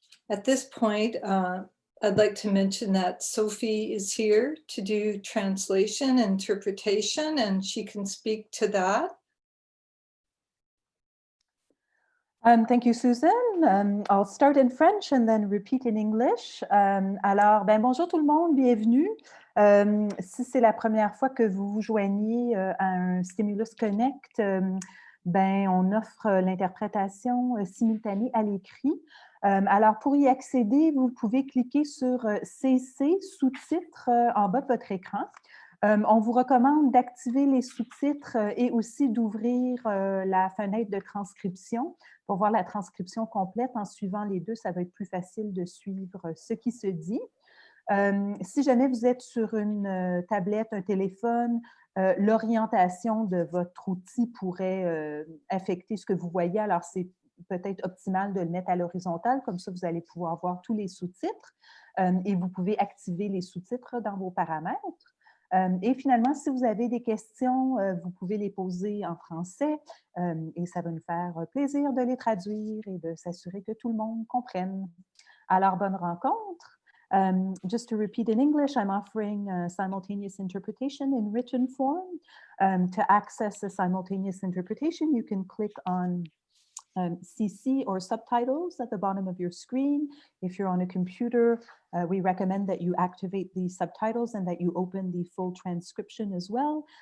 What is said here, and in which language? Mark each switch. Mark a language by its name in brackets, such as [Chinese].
[English] At this point, I'd like to mention that Sophie is here to do translation and interpretation, and she can speak to that. Thank you, Susan. I'll start in French and then repeat in English. [French] Alors, bonjour tout le monde, bienvenue. Si c'est la première fois que vous vous joignez à un Stimulus Connect, on offre l'interprétation simultanée à l'écrit. Alors, pour y accéder, vous pouvez cliquer sur CC, sous-titres, en bas de votre écran. On vous recommande d'activer les sous-titres et aussi d'ouvrir la fenêtre de transcription pour voir la transcription complète. En suivant les deux, ça va être plus facile de suivre ce qui se dit. Si jamais vous êtes sur une tablette, un téléphone, l'orientation de votre outil pourrait affecter ce que vous voyez. Alors, c'est peut-être optimal de le mettre à l'horizontale, comme ça, vous allez pouvoir voir tous les sous-titres et vous pouvez activer les sous-titres dans vos paramètres. Et finalement, si vous avez des questions, vous pouvez les poser en français et ça va nous faire plaisir de les traduire et de s'assurer que tout le monde comprenne. Alors, bonne rencontre. [English] Just to repeat in English, I'm offering simultaneous interpretation in written form. To access the simultaneous interpretation, you can click on CC or subtitles at the bottom of your screen. If you're on a computer, we recommend that you activate the subtitles and that you open the full transcription as well.